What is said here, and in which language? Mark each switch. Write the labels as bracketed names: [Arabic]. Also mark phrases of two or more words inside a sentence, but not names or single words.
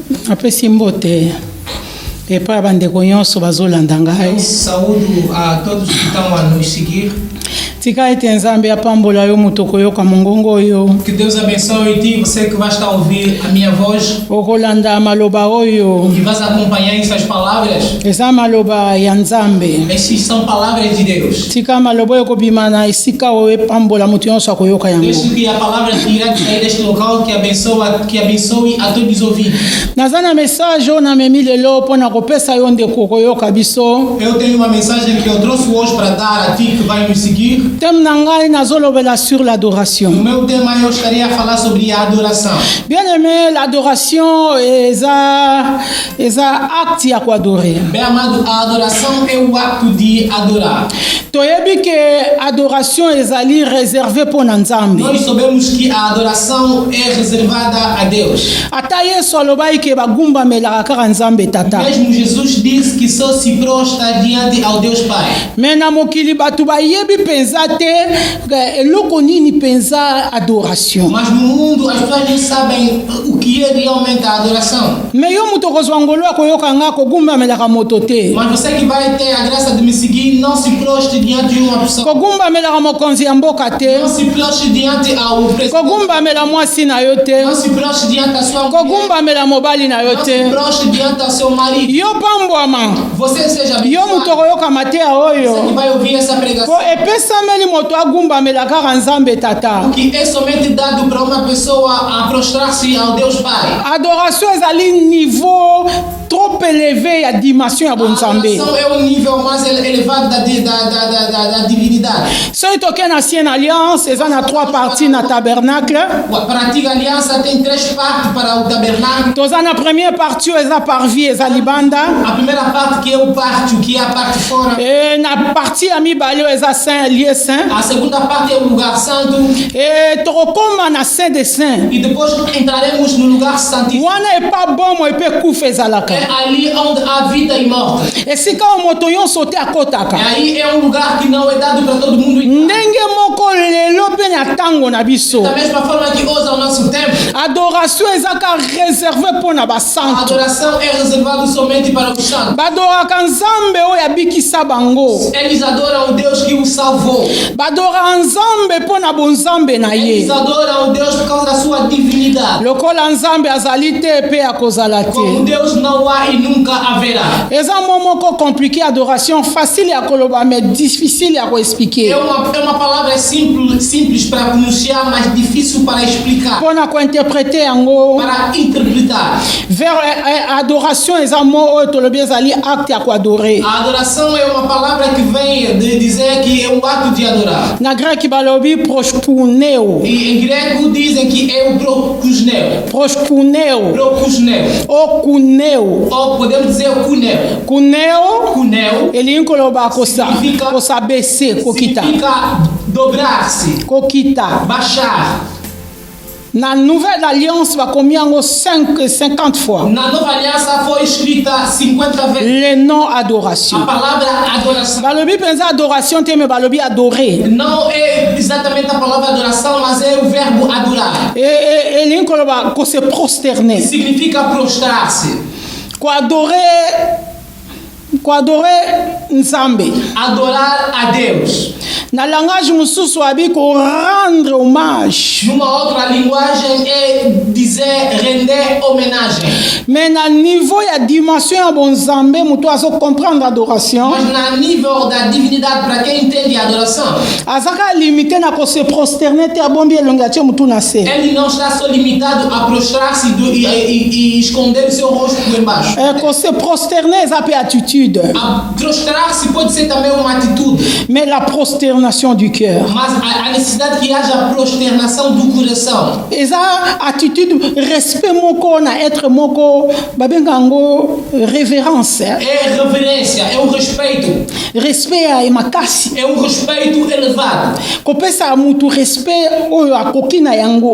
[Lingala] apesi mbote epai ya bandeko nyonso bazolanda ngai. [Portuguese] Saúdo a todos que estão a nos seguir. [Lingala] Tika ete nzambe apambola yo moto koyoka mongongo oyo. [Portuguese] Que Deus abençoe ti, você que vai estar a ouvir a minha voz. [Lingala] Okolanda maloba oyo. [Portuguese] E vai acompanhar essas palavras. [Lingala] Eza maloba ya nzambe. [Portuguese] Essas são palavras de Deus. [Lingala] Tika maloba oyo kobima na esika oyo epambola moto nyonso akoyoka yango. [Portuguese] Deixe que a palavra irá sair deste local que abençoe a todos os ouvintes. [Lingala] Naza na message oyo namemi lelo mpona kopesa yo ndeko koyoka biso. [Portuguese] Eu tenho uma mensagem que eu trouxe hoje para dar a ti que vai nos seguir. [Lingala] Thème na ngai nazolobela [French] sur l'adoration. [Portuguese] O meu tema eu estaria a falar sobre a adoração. [French] Bien aimé, l'adoration [Lingala] eza acte ya koadorer. [Portuguese] Bem amado, a adoração é o ato de adorar. [Lingala] Toyebi [French] que adoration [Lingala] ezali réservé mpona nzambe. [Portuguese] Nós sabemos que a adoração é reservada a Deus. [Lingala] Ata Yesu alobaki ke bagumbamelaka kaka nzambe tata. [Portuguese] Mesmo Jesus disse que só se prostra diante ao Deus Pai. [Lingala] Me na mokili bato bayebi penza te eloko nini penza adoration. [Portuguese] Mas no mundo as pessoas não sabem o que é realmente a adoração. [Lingala] Me yo mutu okozwa ngolu akoyoka nga kogumbamelaka moto te. [Portuguese] Mas você que vai ter a graça de me seguir, não se prostre diante de uma pessoa. [Lingala] Kogumbamelaka mokonzi ya mboka te. [Portuguese] Não se prostre diante ao presidente. [Lingala] Kogumbamela mwasi na yo te. [Portuguese] Não se prostre diante da sua mulher. [Lingala] Kogumbamela mobali na yo [Portuguese] Não [Lingala] te. [Portuguese] se prostre diante do seu marido. [Lingala] Yo pambwama. [Portuguese] Você seja [Lingala] Yo [Portuguese] abençoado. [Lingala] mutu okoyoka mateya oyo. [Portuguese] Você que vai ouvir essa pregação. [Lingala] Po epesameli moto agumbamela kaka nzambe tata. [Portuguese] Que é somente dado para uma pessoa a prostrar-se ao Deus Pai. [Lingala] Adoration ezali [French] niveau trop élevé [Lingala] ya dimension ya [Portuguese] A [Lingala] bonzambe. [Portuguese] adoração é o nível mais elevado da divinidade. [Lingala] Soki toke na [French] ancienne alliance [Lingala] eza na 3 parties na tabernacle. [Portuguese] Para a antiga aliança tem 3 partes para o tabernáculo. [Lingala] Toza na [French] première partie [Lingala] eza parvis eza libanda. [Portuguese] A primeira parte que é o pátio, que é a parte fora. [Lingala] E na partie ya mibale oyo eza [French] saint lieu saint. [Portuguese] A segunda parte é o lugar santo. [Lingala] E tokokoma na [French] saint de saint. [Portuguese] E depois entraremos no lugar santíssimo. [Lingala] Wana epa bomo epe kufa ezalaka. [Portuguese] É ali onde há vida e morte. [Lingala] Esika oyo moto nyonso te akotaka. [Portuguese] E aí é um lugar que não é dado para todo mundo entrar. [Lingala] Ndenge moko lelo mpe na ntango na biso. [Portuguese] Da mesma forma que hoje ao nosso tempo, [Lingala] Adoration ezaka réservé mpona [Portuguese] a [Lingala] basantu. [Portuguese] adoração é reservada somente para os santos. [Lingala] Badoraka nzambe oyo abikisa bango. [Portuguese] Eles adoram o Deus que o salvou. [Lingala] Badoraka nzambe mpona bonzambe na [Portuguese] Eles [Lingala] ye. [Portuguese] adoram o Deus por causa da sua divinidade. [Lingala] Lokola nzambe azali te mpe akozala [Portuguese] Como [Lingala] te. [Portuguese] Deus não há e nunca haverá. [Lingala] Eza mo moko [French] compliqué adoration facile [Lingala] ya koloba [French] mais difficile [Lingala] ya [Portuguese] É [Lingala] koexpliquer. [Portuguese] uma palavra simples para pronunciar, mas difícil para explicar, [Lingala] Mpona kointerprete yango. [Portuguese] para interpretar. [Lingala] Adoration eza mo oyo tolobi ezali acte ya koadore. [Portuguese] A adoração é uma palavra que vem de dizer que é um ato de adorar. [Lingala] Na grec balobi prospuneo. [Portuguese] E em grego dizem que é o prokusneo. [Lingala] Prospuneo. [Portuguese] Prokusneo. [Lingala] Okuneo. [Portuguese] Ou podemos dizer o kuneo. [Lingala] Kuneo. [Portuguese] Kuneo [Lingala] Elingi koloba [Portuguese] Significa- [Lingala] kosabese kokita. [Portuguese] significa dobrar-se, [Lingala] Kokita. [Portuguese] baixar. [Lingala] Na [French] nouvelle alliance [Lingala] bakomi yango 50 fois. [Portuguese] Na nova aliança foi escrita 50 vezes [French] Le nom [Portuguese] a [Lingala] adoration. [Portuguese] palavra adoração. [Lingala] Balobi penza adoration te me balobi adorer. [Portuguese] Não é exatamente a palavra adoração, mas é o verbo adorar. [Lingala] Elingi koloba kose prosterner. [Portuguese] Significa prostrar-se, [Lingala] Koadorer nzambe. [Portuguese] adorar a Deus. [Lingala] Na langage mosusu abi ko [French] rendre hommage. [Portuguese] Numa outra linguagem é dizer render homenagem. [Lingala] Mais na niveau ya dimension ya bonzambe mutu azo comprendre adoration. [Portuguese] Mas na nível da divinidade, para quem entende a adoração, [Lingala] Azaka limité na ko [French] se prosterner [Lingala] te abombi elongi atie mutu na se. [Portuguese] ele não está só limitado a prostrar-se e esconder o seu rosto por embaixo. [Lingala] Ko [French] se prosterner [Lingala] eza pe attitude. [Portuguese] A prostrar-se pode ser também uma atitude, [French] Mais la prosternation du cœur. [Portuguese] mas a necessidade que haja a prosternação do coração. [Lingala] Eza [French] attitude respect [Lingala] moko na être moko babenga yango révérence. [Portuguese] É reverência, é um respeito, [Lingala] Respect ya emakasi. [Portuguese] é um respeito elevado. [Lingala] Kopesa mutu respect oyo akoki na yango.